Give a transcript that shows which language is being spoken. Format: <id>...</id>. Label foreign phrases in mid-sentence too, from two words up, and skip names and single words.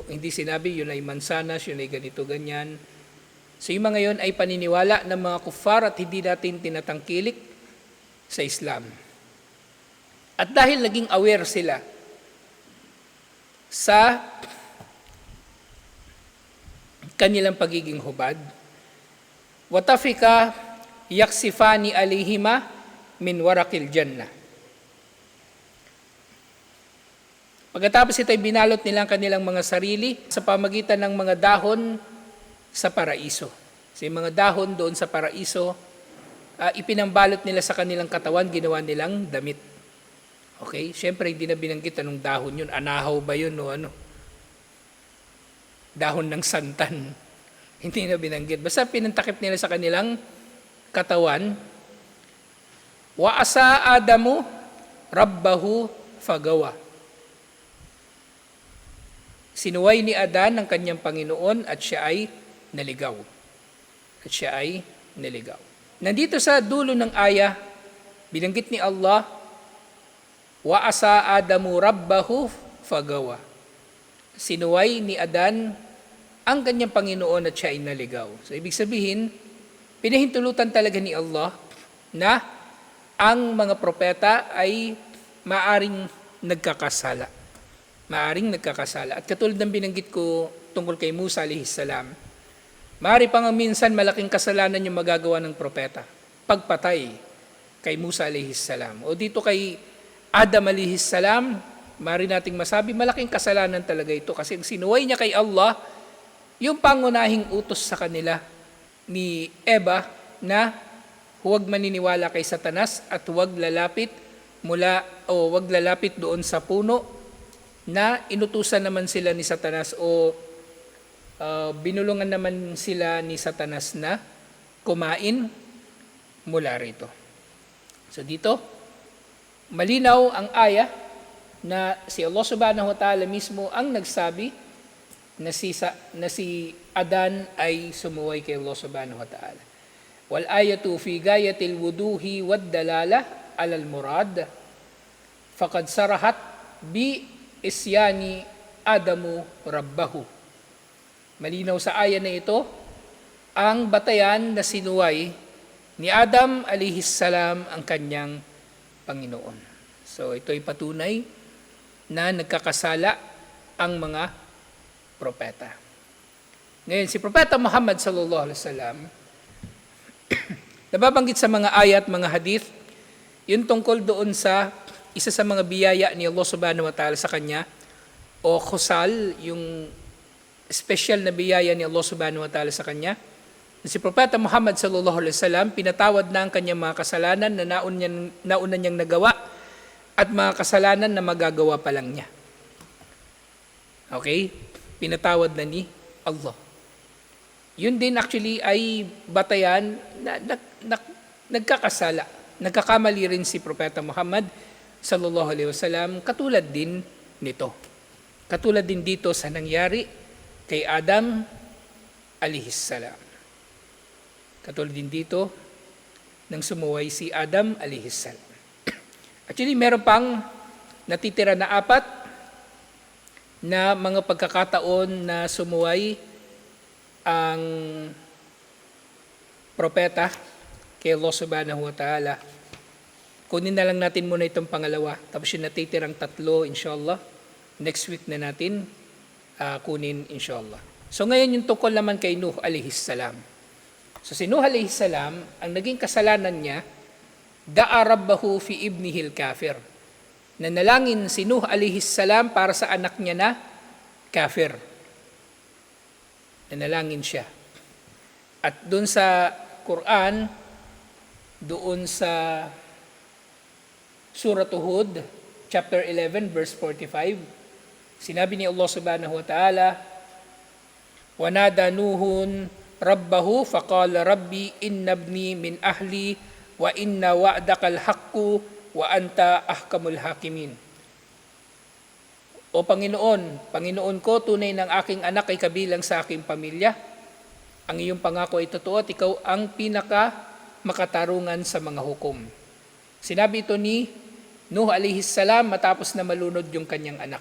<tl>Hindi sinabi, yun ay mansanas, yun ay ganito, ganyan. So yung mga yun ay paniniwala ng mga kuffar at hindi natin tinatangkilik sa Islam. At dahil naging aware sila sa kanilang pagiging hubad,</tl> <ar>وطفقا يخصفان عليهما من ورق الجنة.</ar> <tl>Pagkatapos ito ay binalot nilang kanilang mga sarili sa pamagitan ng mga dahon sa paraiso. So yung mga dahon doon sa paraiso, ipinambalot nila sa kanilang katawan, ginawa nilang damit. Okay? Siyempre, hindi na binanggit anong dahon yun. Anahaw ba yun o ano? Dahon ng santan. Hindi na binanggit. Basta pinantakip nila sa kanilang katawan.</tl> <ar>وعصى آدم ربه فغوى.</ar> <tl>Sinuway ni Adan ang kanyang Panginoon at siya ay naligaw. At siya ay naligaw. Nandito sa dulo ng aya, binanggit ni Allah,</tl> <ar>وعصى آدم ربه فغوى.</ar> <tl>Sinuway ni Adan ang kanyang Panginoon at siya ay naligaw. So ibig sabihin, pinahintulutan talaga ni Allah na ang mga propeta ay maaring nagkakasala. Maaring nagkakasala. At katulad ng binanggit ko tungkol kay Musa</tl> <ar>عليه السلام,</ar> <tl>maari pang minsan malaking kasalanan yung magagawa ng propeta. Pagpatay kay Musa</tl> <ar>عليه السلام.</ar> <tl>O dito kay Adam</tl> <ar>عليه السلام,</ar> <tl>maari nating masabi, malaking kasalanan talaga ito. Kasi ang sinuway niya kay Allah, yung pangunahing utos sa kanila ni Eva na huwag maniniwala kay Satanas at huwag lalapit doon sa puno na inutusan naman sila ni Satanas o binulungan naman sila ni Satanas na kumain mula rito. So dito, malinaw ang aya na si Allah</tl> <ar>سبحانه وتعالى</ar> <tl>mismo ang nagsabi na si Adan ay sumuway kay Allah</tl> <ar>سبحانه وتعالى. والآية في غاية الوضوح والدلالة على المراد فقد صرحت بعصيان آدم ربه.</ar> <tl>Malinaw sa aya na ito ang batayan na sinuway ni Adam</tl> <ar>عليه السلام</ar> <tl>ang kanyang Panginoon. So ito ay patunay na nagkakasala ang mga propeta. Ngayon, si Propeta Muhammad</tl> <ar>صلى الله عليه وسلم,</ar> <tl>nababanggit sa mga ayat, mga hadith, yung tungkol doon sa isa sa mga biyaya ni Allah</tl> <ar>سبحانه وتعالى</ar> <tl>sa kanya, o khusal, yung special na biyaya ni Allah</tl> <ar>سبحانه وتعالى</ar> <tl>sa kanya. Si Propeta Muhammad</tl> <ar>صلى الله عليه وسلم,</ar> <tl>pinatawad na ang kanyang mga kasalanan na nauna niyang nagawa at mga kasalanan na magagawa pa lang niya. Okay? Pinatawad na ni Allah. Yun din actually ay batayan na nagkakasala. Nagkakamali rin si Propeta Muhammad</tl> <ar>صلى الله عليه وسلم,</ar> <tl>katulad din nito. Katulad din dito sa nangyari kay Adam</tl> <ar>عليه السلام.</ar> <tl>Katulad din dito nang sumuway si Adam</tl> <ar>عليه السلام.</ar> <tl>Actually, meron pang natitira na 4 na mga pagkakataon na sumuway ang propeta kay Allah</tl> <ar>سبحانه وتعالى.</ar> <tl>Kunin na lang natin muna itong pangalawa. Tapos yung natitirang 3, inshallah, next week na natin kunin, inshallah. So ngayon yung tungkol naman kay Nuh</tl> <ar>عليه السلام.</ar> <tl>So si Nuh</tl> <ar>عليه السلام,</ar> <tl>ang naging kasalanan niya,</tl> <ar>دعا ربه في ابنه الكافر.</ar> <tl>Nanalangin si Nuh</tl> <ar>عليه السلام</ar> <tl>para sa anak niya na kafir. Nanalangin siya. At doon sa Quran, doon sa Surah Hud, chapter 11, verse 45, sinabi ni Allah</tl> <ar>سبحانه وتعالى, وَنَادَى نُوحٌ رَبَّهُ فَقَالَ رَبِّي إِنَّ ابْنِي مِنْ أَهْلِي وَإِنَّ وَعْدَكَ الْحَقُّ وَأَنْتَ أَحْكَمُ الْحَاكِمِينَ.</ar> <tl>O Panginoon ko, tunay ng aking anak ay kabilang sa aking pamilya. Ang iyong pangako ay totoo at ikaw ang pinaka makatarungan sa mga hukom. Sinabi ito ni Nuh</tl> <ar>عليه السلام</ar> <tl>matapos na malunod yung kanyang anak.</tl>